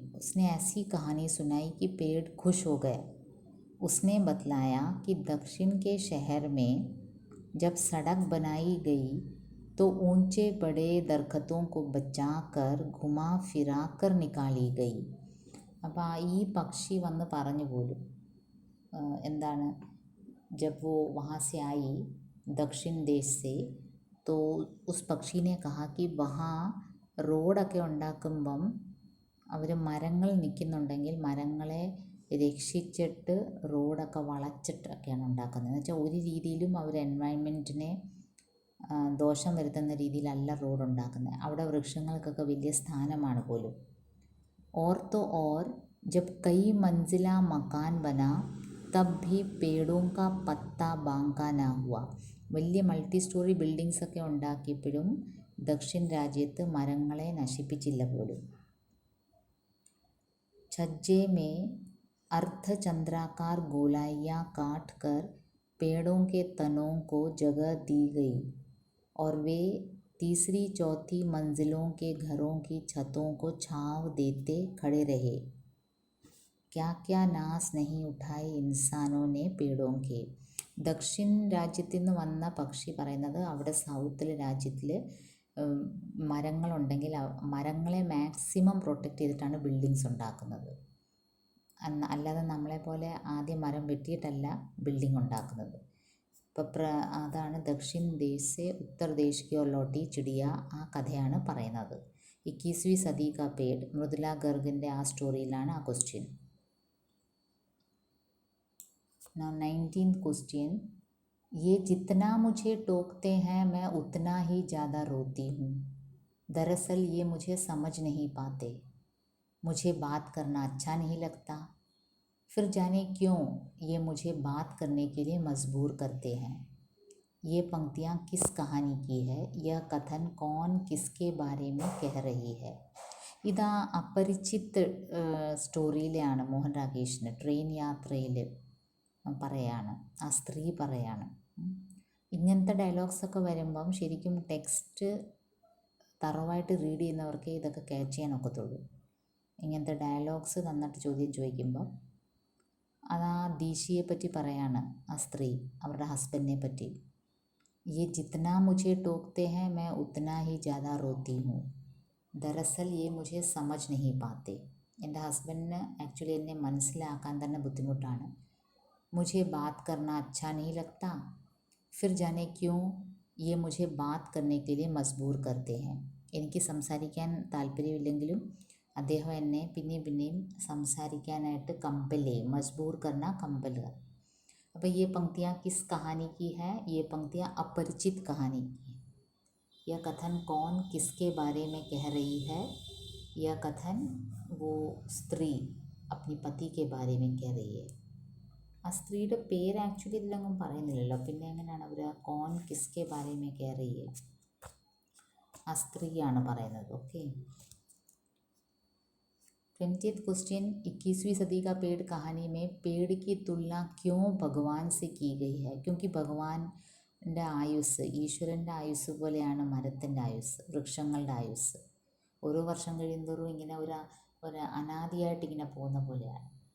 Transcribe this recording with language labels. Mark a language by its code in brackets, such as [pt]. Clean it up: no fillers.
[hi] उसने ऐसी कहानी सुनाई कि पेड़ खुश हो गया. उसने बतलाया कि दक्षिण के शहर में जब सड़क बनाई गई तो ऊंचे बड़े दरख्तों को बचाकर घुमा फिरा कर निकाली गई. [ml] അപ്പോൾ ഈ പക്ഷി വന്ന് പറഞ്ഞു പോലും എന്താണ്? [hi] जब वो वहाँ से आई दक्षिण देश से, तो उस [ml] പക്ഷി [hi] ने कहा कि वहाँ [ml] റോഡൊക്കെ ഉണ്ടാക്കുമ്പം അവർ മരങ്ങൾ നിൽക്കുന്നുണ്ടെങ്കിൽ മരങ്ങളെ രക്ഷിച്ചിട്ട് റോഡൊക്കെ വളച്ചിട്ടൊക്കെയാണ് ഉണ്ടാക്കുന്നത്. എന്ന് വെച്ചാൽ ഒരു രീതിയിലും അവർ എൻവയൺമെൻറ്റിനെ ദോഷം വരുത്തുന്ന രീതിയിലല്ല റോഡ് ഉണ്ടാക്കുന്നത്. അവിടെ വൃക്ഷങ്ങൾക്കൊക്കെ വലിയ സ്ഥാനമാണ് പോലും. [hi] और तो और जब कई मंजिला मकान बना तब भी पेड़ों का पत्ता बांका ना हुआ. [ml] വലിയ മൾട്ടി സ്റ്റോറി ബിൽഡിങ്സ് ഒക്കെ ഉണ്ടാക്കിയപ്പോഴും ദക്ഷിൺ രാജ്യത്ത് മരങ്ങളെ നശിപ്പിച്ചില്ല പോലും. [hi] छज्जे में अर्धचंद्राकार गोलाइयाँ काट कर पेड़ों के तनों को जगह दी गई और वे तीसरी चौथी मंजिलों के घरों की छतों को छांव देते खड़े रहे। क्या क्या नाश नहीं उठाए इंसानों ने पेड़ों के. [ml] ദക്ഷിൺ രാജ്യത്തിൽ നിന്ന് വന്ന പക്ഷി പറയുന്നത് അവിടെ സൗത്തിലെ രാജ്യത്തിൽ മരങ്ങളുണ്ടെങ്കിൽ മരങ്ങളെ മാക്സിമം പ്രൊട്ടക്റ്റ് ചെയ്തിട്ടാണ് ബിൽഡിങ്സ് ഉണ്ടാക്കുന്നത്. അല്ലാതെ നമ്മളെപ്പോലെ ആദ്യം മരം വെട്ടിയിട്ടല്ല ബിൽഡിംഗ് ഉണ്ടാക്കുന്നത്. ഇപ്പോൾ അതാണ് [hi] ദക്ഷിൺ ദേശ് സെ ഉത്തർദേശ് കി ഓർ ലോട്ടി ചിടിയ, [ml] ആ കഥയാണ് പറയുന്നത്. 21वीं सदी का पेड़ മൃദുല ഗർഗിൻ്റെ ആ സ്റ്റോറിയിലാണ് ആ ക്വസ്റ്റ്യൻ. [en] Now 19th question. [hi] ये जितना मुझे टोकते हैं मैं उतना ही ज़्यादा रोती हूँ. दरअसल ये मुझे समझ नहीं पाते. मुझे बात करना अच्छा नहीं लगता. फिर जाने क्यों ये मुझे बात करने के लिए मजबूर करते हैं. ये पंक्तियाँ किस कहानी की है. यह कथन कौन किसके बारे में कह रही है. [ml] ഇതാ അപരിചിത് സ്റ്റോറിയിലാണ് മോഹൻ രാകേഷിന് ട്രെയിൻ യാത്രയിൽ പറയാണ്, ആ സ്ത്രീ പറയാണ്. ഇങ്ങനത്തെ ഡയലോഗ്സൊക്കെ വരുമ്പം ശരിക്കും ടെക്സ്റ്റ് തറവായിട്ട് റീഡ് ചെയ്യുന്നവർക്ക് ഇതൊക്കെ ക്യാച്ച് ചെയ്യാൻ ഒക്കത്തുള്ളൂ. ഇങ്ങനത്തെ ഡയലോഗ്സ് തന്നിട്ട് ചോദ്യം ചോദിക്കുമ്പം അത് ആ ദീശിയെ പറ്റി പറയാണ് ആ സ്ത്രീ, അവരുടെ ഹസ്ബൻഡിനെ പറ്റി. [hi] ये जितना मुझे टोकते हैं मैं उतना ही ज़्यादा रोती हूँ. दरअसल ये मुझे समझ नहीं पाते. [ml] എൻ്റെ ഹസ്ബൻഡിന് ആക്ച്വലി എന്നെ മനസ്സിലാക്കാൻ തന്നെ ബുദ്ധിമുട്ടാണ്. [hi] मुझे बात करना अच्छा नहीं लगता. फिर जाने क्यों ये मुझे बात करने के लिए मजबूर करते हैं. [ml] എനിക്ക് സംസാരിക്കാൻ താല്പര്യമില്ലെങ്കിലും അദ്ദേഹം എന്നെ പിന്നെയും സംസാരിക്കാനായിട്ട് കമ്പൽ ചെയ്യും. മജ്ബൂർ करना കമ്പൽ. [hi] അപ്പോൾ ये पंक्तियाँ किस कहानी की है. ये पंक्तियाँ अपरिचित कहानी की. यह कथन कौन किसके बारे में कह रही है. यह कथन वो स्त्री अपनी पति के बारे में कह रही है. [ml] ആ സ്ത്രീയുടെ പേര് ആക്ച്വലി ഇതിലൊന്നും പറയുന്നില്ലല്ലോ, പിന്നെ എങ്ങനെയാണ് അവർ [hi] കോൺ കിസ്കെ ബാരെ മേ കഹ റഹി ഹൈ. [ml] ആ സ്ത്രീയാണ് പറയുന്നത്. ഓക്കെ. [hi] 20th question. 21वीं सदी का पेड़ कहानी में पेड़ की तुलना क्यों भगवान से की गई है. [ml] क्योंकि ഭഗവാന്റെ ആയുസ്, ഈശ്വരൻ്റെ ആയുസ് പോലെയാണ് മരത്തിൻ്റെ ആയുസ്, വൃക്ഷങ്ങളുടെ ആയുസ്. ഓരോ വർഷം കഴിയുന്തോറും ഇങ്ങനെ ഒരു അനാദിയായിട്ട് ഇങ്ങനെ പോകുന്ന പോലെയാണ്.